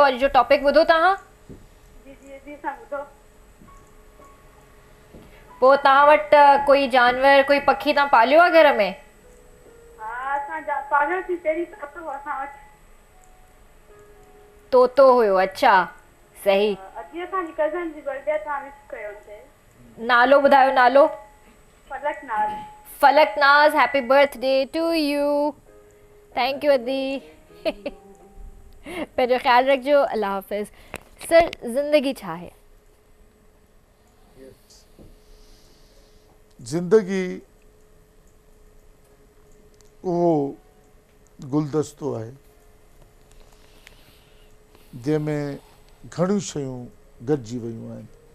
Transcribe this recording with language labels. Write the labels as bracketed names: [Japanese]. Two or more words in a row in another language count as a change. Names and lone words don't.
[Sindhi] अॼु जो टॉपिक ॿुधो तव्हां? पोइ तव्हां वटि कोई जानवर, कोई पखी तव्हां पालियो आहे घर में? तोतो हुयो, अच्छा सही। नालो ॿुधायो, नालो? [English] फलकनाज़। happy birthday to you. thank you अदी। [Sindhi] पंहिंजो ख़्यालु रखिजो, [Urdu] اللہ حافظ. [Sindhi] सर, ज़िंदगी छा आहे? ज़िंदगी उहो गुलदस्तो आहे जंहिंमें घणियूं शयूं गॾिजी वियूं आहिनि।